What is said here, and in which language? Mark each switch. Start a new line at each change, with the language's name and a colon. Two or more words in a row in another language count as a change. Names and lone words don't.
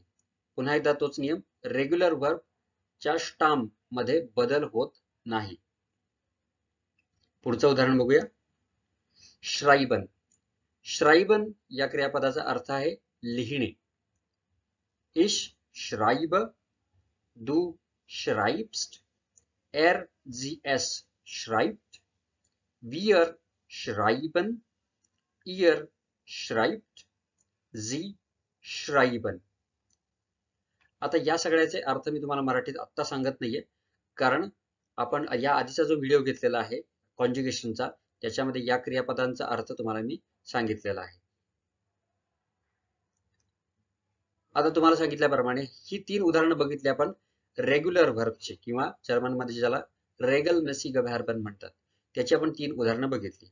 Marathi: पुन्हा एकदा तोच नियम,
English: regular verb
Marathi: च्या स्टाम मध्ये बदल होत नाही. पुढचं उदाहरण बघूया. श्राइबन. श्राइबन या क्रियापदाचा अर्थ आहे लिहिणे.
German: ich schreib, du schreibst, RGS schreibt, wir schreiben, ihr schreibt, sie schreiben.
Marathi: आता या सगळ्याचे अर्थ मी तुम्हाला मराठीत आत्ता सांगत नाहीये, कारण आपण या आधीचा जो व्हिडिओ घेतलेला आहे कॉन्जुगेशनचा, त्याच्यामध्ये या क्रियापदांचा अर्थ तुम्हाला मी सांगितलेला आहे. आता तुम्हाला सांगितल्याप्रमाणे ही 3 उदाहरणं बघितली आपण
English: regular verb,
Marathi: किंवा जर्मनमध्ये ज्याला
German: regelmäßig Verben
Marathi: म्हणतात, त्याची आपण 3 उदाहरणं बघितली.